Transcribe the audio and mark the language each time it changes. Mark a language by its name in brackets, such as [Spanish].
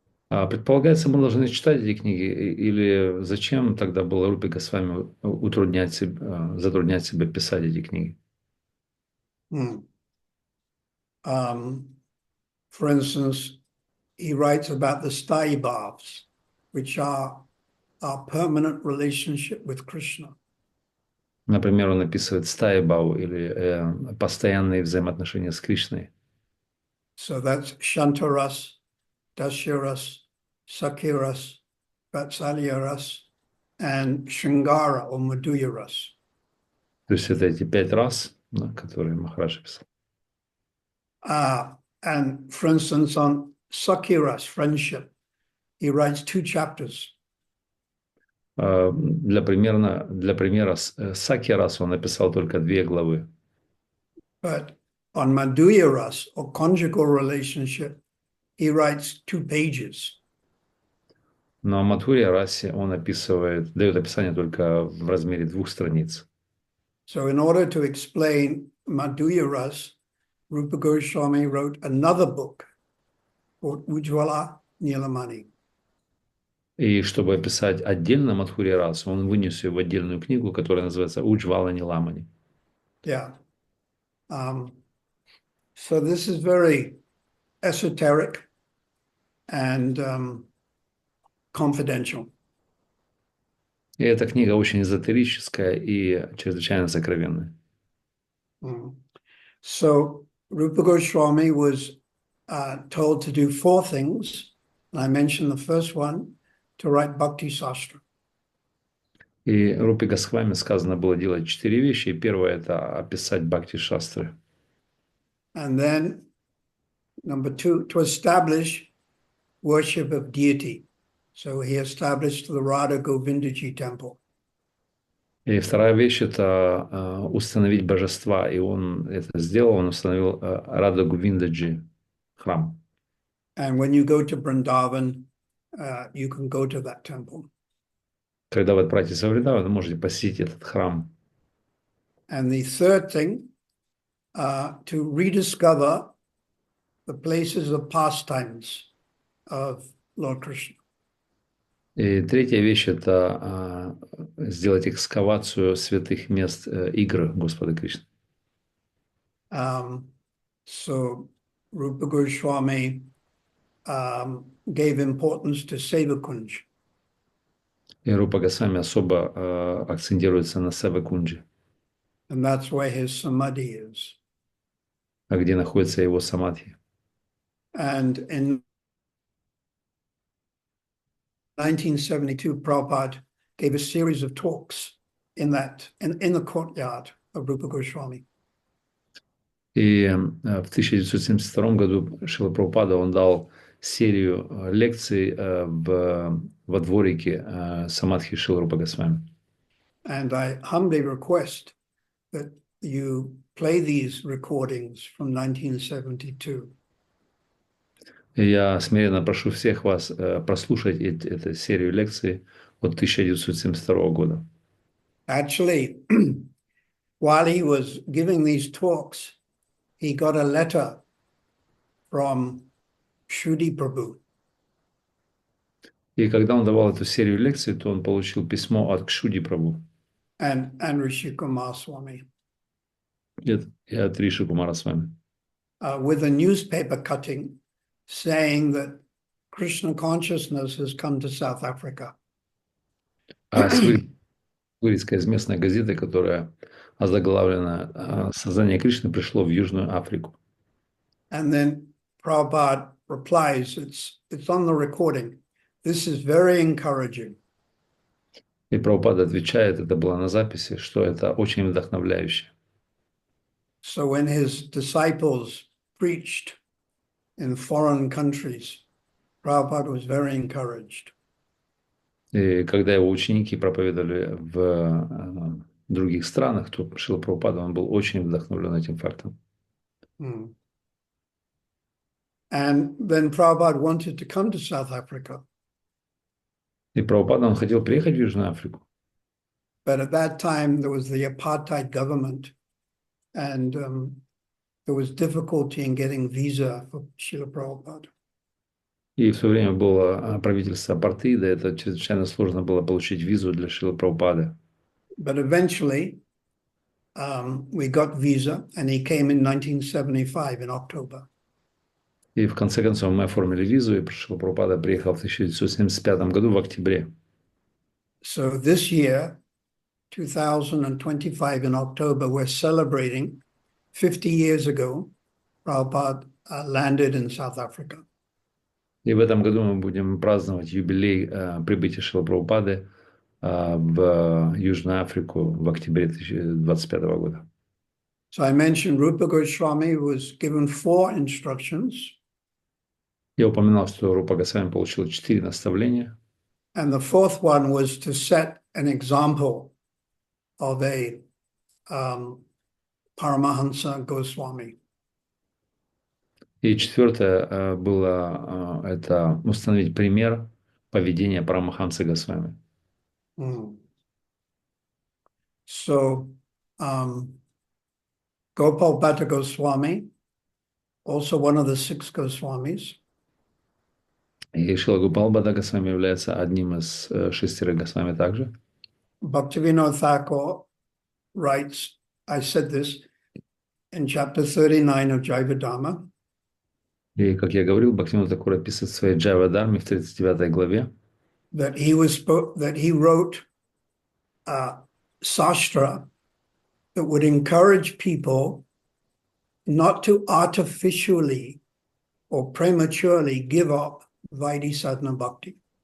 [Russian] Предполагается, мы должны читать эти книги, или зачем тогда было Рупе Госвами затруднять себя писать эти книги? [English] For instance, he writes about the sthayi bhavs, which are our permanent relationship with Krishna. [Russian] Например, он описывает стаи баву или постоянные взаимоотношения с Кришной. [English] So that's Shantaras, Dasyaras, Sakhiras, Vatsalyaras, and Shringara or Madhuyaras. [Russian] То есть это эти 5 рас, да, которые Махарадж писал. [English] And for instance, on Sakhiras, friendship, he writes 2 chapters. [Russian] Для примера Саки рас он написал только 2 главы. [English] But on Madhuyaras or conjugal relationship, he writes 2 pages. [Russian] Но о Мадхуре расе он дает описание только в размере 2 страниц. [English] So in order to explain Madhuyaras, Rupa Goswami wrote another book called Ujjvala Nilamani. [Russian] И чтобы описать отдельно Мадхуре расу, он вынес ее в отдельную книгу, которая называется Уджвала Ниламани. [English] Yeah. So this is very esoteric and confidential. [Russian] И эта книга очень эзотерическая и чрезвычайно сокровенная. [English] So Rupa Goswami was told to do 4 things. And I mentioned the first one, to write Bhakti Sastra. [Russian] И Рупе Госвами сказано было делать 4 вещи. И первое – это описать Бхакти-шастры. [English] And then, number 2, to establish worship of deity. So he established the Radha Govindaji temple. [Russian] И вторая вещь – это установить божества. И он это сделал, он установил Рада Говиндаджи храм. [English] And when you go to Vrindavan, you can go to that temple. [Russian] Когда вы отправитесь во Вриндаван, вы можете посетить этот храм. [English] And the third thing, to rediscover the places of pastimes of Lord Krishna. [Russian] И третья вещь – это сделать экскавацию святых мест игр Господа Кришны. [English] So Rupa Goswami gave importance to Sevakunj. [Russian] И Рупа Госвами особо акцентируется на Севакунджи, [English] And that's where his samadhi is. [Russian] где находится его самадхи. [English] And in 1972, Prabhupada gave a series of talks in the courtyard of Rupa Goswami. [Russian] И в 1972 году Шрила Прабхупада он дал серию лекций во дворике самадхи Шрилы Рупы Госвами. [English] And I humbly request that you play these recordings from 1972. [Russian] И я смиренно прошу всех вас прослушать эту серию лекций от 1972 года. [English] Actually, while he was giving these talks, he got a letter from Shuddhi Prabhu. [Russian] И когда он давал эту серию лекций, то он получил письмо от Кшуди Прабhu [English] and Rishi Kumar Swami [Russian] и от Риши Кумара с вами. [English] With a newspaper cutting saying that Krishna consciousness has come to South Africa. [Russian] А с вырезкой из местной газеты, которая озаглавлена «Сознание Кришны пришло в Южную Африку». [English] And then Prabhupada replies, it's on the recording. This is very encouraging. [Russian] И Прабхупада отвечает, это было на записи, что это очень вдохновляюще. [English] So when his disciples preached in foreign countries, Prabhupada was very encouraged. [Russian] И когда его ученики проповедовали в других странах, то Шрила Прабхупада, он был очень вдохновлен этим фактом. [English] And then Prabhupada wanted to come to South Africa. [Russian] И Прабхупада, он хотел приехать в Южную Африку. [English] But at that time, there was the apartheid government, and there was difficulty in getting visa for Srila Prabhupada. [Russian] И в то время было правительство апартеида, это чрезвычайно сложно было получить визу для Шрилы Прабхупады. [English] But eventually, we got visa, and he came in 1975 in October. [Russian] И в конце концов мы оформили визу, и Шрила Прабхупада приехал в 1975 году в октябре. [English] So this year, 2025 in October, we're celebrating 50 years ago, Prabhupada landed in South Africa. [Russian] И в этом году мы будем праздновать юбилей прибытия Шрилы Прабхупады в Южную Африку в октябре 2025 года. [English] So I mentioned Rupa Goswami was given 4 instructions. [Russian] Я упоминал, что Рупа Госвами получил 4 наставления. [English] And the 4th one was to set an example of a Paramahansa Goswami. [Russian] И 4 было это установить пример поведения Парамахамсы Госвами. [English] So Gopal Bhatta Goswami, also one of the 6 Goswamis. [Russian] И Шрила Гопал Бхатта Госвами является одним из 6 Госвами также. [English] Bhaktivinoda Thakur writes, I said this in chapter 39 of Jivadharma. [Russian] И, как я говорил, Бхактивинода Тхакур описывает в своей Джайва-дарме в 39 главе, [English] that he wrote sastra that would encourage people not to artificially or prematurely give up Vaidhi sadhana bhakti.